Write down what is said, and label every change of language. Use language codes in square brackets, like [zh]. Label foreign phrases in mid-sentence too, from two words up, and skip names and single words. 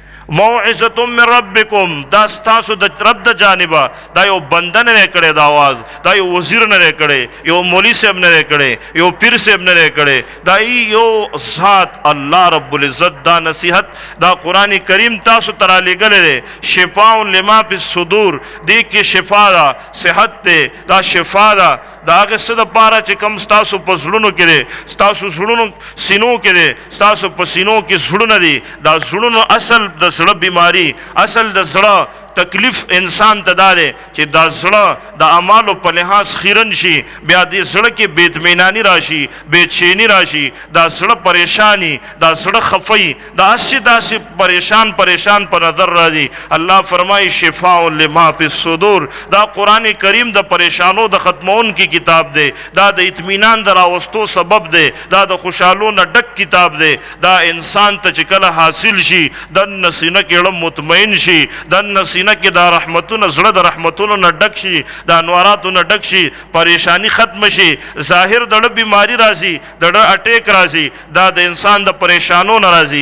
[ar] موعظه من ربکم، [ps] دا ستاسو د رب د جانبه، دا یو بنده نه کړي دا आवाज، دا یو وزیر نه کړي، یو مولوی صاحب نه کړي، یو پیر صاحب نه کړي، دا یو ذات [ar] الله رب العزت. [ps] دا نصیحت دا قران کریم تاسو ترا لګلې [ar] شفاء لما فی الصدور، [ps] دې کې شفا ده، صحت ده، دا شفا ده. دا هغه څه د پاره چې کم ستاسو په زړونو کې دي، ستاسو زړونو سینو کې دي، ستاسو په سینو کې زړونه دي. دا زړونو اصل د زړه بیماری، اصل د زړه تکلیف انسان ته دا دی چې دا زړه د اعمالو په لحاظ خیرن شي، بیا دې زړه کې بې اطمیناني راشي، بې چیني راشي، دا زړه پریشانی، دا زړه خفي، دا داسې پریشان په نظر راځي. الله فرمایي [ar] شفاء لما فی الصدور. [ps] دا قرآن کریم د پریشانو د ختمون کی کتاب دی، دا د اطمینان د راوستو سبب دی، دا د خوشحالو نه ډک کتاب دی. دا انسان ته چې کله حاصل شي دننه سینه کې مطمئن شي، دننه سینه کې دا رحمتونه، زړه د رحمتونو نه ډک شي، د انواراتو نه ډک شي، پریشانی ختم شي، ظاهر دړه بیماری راځي، دړه اٹیک راځي، دا د انسان د پریشانو نه راځي.